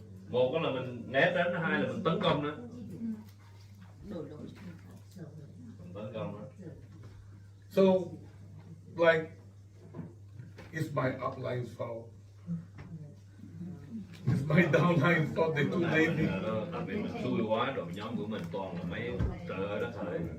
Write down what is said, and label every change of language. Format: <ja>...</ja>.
<vi>Một là mình né tránh, hai là mình tấn công nữa. Tấn công nữa.</vi> <en>So, like, it's my upline's fault. It's my downline's fault. They're too lazy.</en> <vi>Đặc biệt mình xui quá, đội nhóm của mình toàn là mấy trời ơi đất trời.</vi>